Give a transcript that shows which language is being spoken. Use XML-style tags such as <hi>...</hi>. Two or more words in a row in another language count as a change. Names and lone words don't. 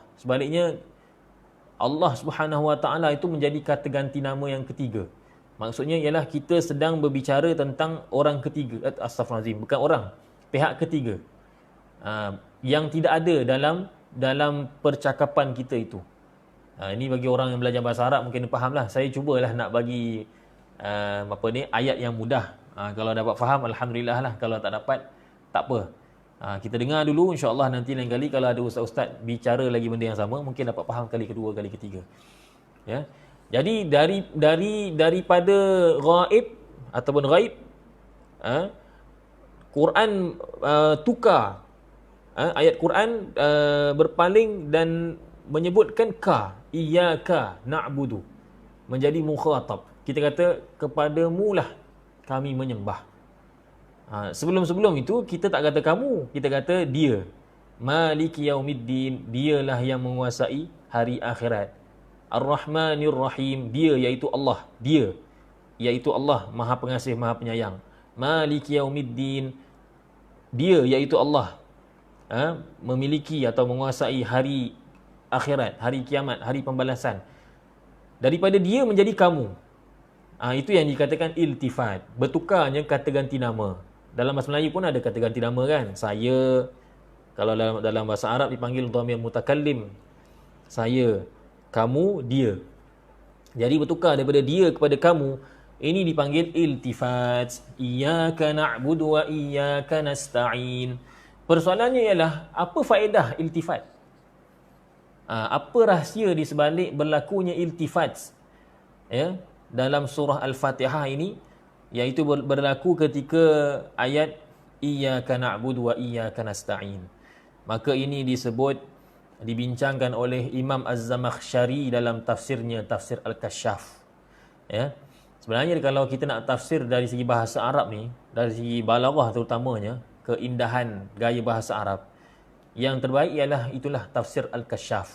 <ms>Sebaliknya,</ms> <ar>الله سبحانه وتعالى</ar> <ms>itu menjadi kata ganti nama yang ketiga. Maksudnya ialah kita sedang berbicara tentang orang ketiga, astagfirullahalazim, bukan orang, pihak ketiga, yang tidak ada dalam percakapan kita itu. Ini bagi orang yang belajar bahasa Arab mungkin fahamlah. Saya cubalah nak bagi ayat yang mudah. Kalau dapat faham, alhamdulillah lah. Kalau tak dapat, tak apa. Kita dengar dulu,</ms> <ar>إن شاء الله</ar> <ms>nanti lain kali kalau ada ustaz-ustaz bicara lagi benda yang sama, mungkin dapat faham kali kedua, kali ketiga. Ya. Jadi daripada ghaib ataupun ghaib, Quran tukar, ayat Quran berpaling dan menyebutkan</ms> <ar>إياك نعبد,</ar> <ms>menjadi mukhatab. Kita kata kepadamu lah kami menyembah. Sebelum-sebelum itu kita tak kata kamu, kita kata dia.</ms> <ar>مالك يوم الدين,</ar> <ms>dialah yang menguasai hari akhirat.</ms> <ar>الرحمن الرحيم,</ar> <ms>dia iaitu Allah, dia iaitu Allah Maha Pengasih, Maha Penyayang.</ms> <ar>مالك يوم الدين,</ar> <ms>dia iaitu Allah memiliki atau menguasai hari akhirat, hari kiamat, hari pembalasan. Daripada dia menjadi kamu. Itu yang dikatakan iltifat. Bertukarnya kata ganti nama. Dalam bahasa Melayu pun ada kata ganti nama kan. Saya, kalau dalam bahasa Arab dipanggil</ms> <ar>ضمير متكلم.</ar> <ms>Saya, kamu, dia. Jadi bertukar daripada dia kepada kamu, ini dipanggil iltifat.</ms> <ar>إياك نعبد وإياك نستعين.</ar> <ms>Persoalannya ialah, apa faedah iltifat? Apa rahsia di sebalik berlakunya iltifat? Ya, dalam surah Al-Fatihah ini, iaitu berlaku ketika ayat</ms> <ar>إياك نعبد وإياك نستعين.</ar> <ms>Maka ini dibincangkan oleh Imam Az-Zamakhsyari dalam tafsirnya, tafsir Al-Kasyaf. Ya. Sebenarnya kalau kita nak tafsir dari segi bahasa Arab ni, dari segi balaghah terutamanya, keindahan gaya bahasa Arab, yang terbaik ialah itulah tafsir Al-Kasyaf.</ms>